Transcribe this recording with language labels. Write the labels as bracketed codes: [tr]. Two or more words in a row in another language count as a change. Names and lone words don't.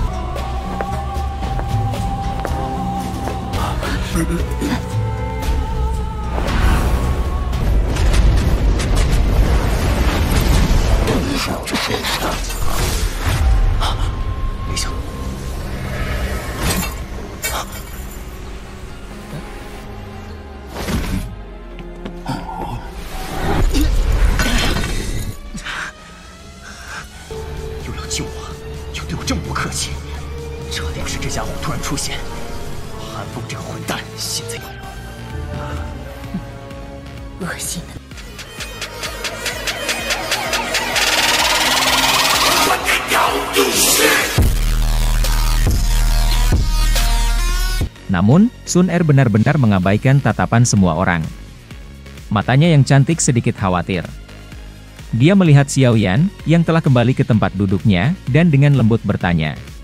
[zh] 没想又要救我，又对我这么不客气，这要是这家伙突然出现，韩风这个混蛋现在恶心的。 [id] Namun, Sun Er benar-benar mengabaikan tatapan semua orang. Matanya yang cantik sedikit khawatir. Dia melihat Xiao Yan, yang telah kembali ke tempat duduknya, dan dengan lembut bertanya.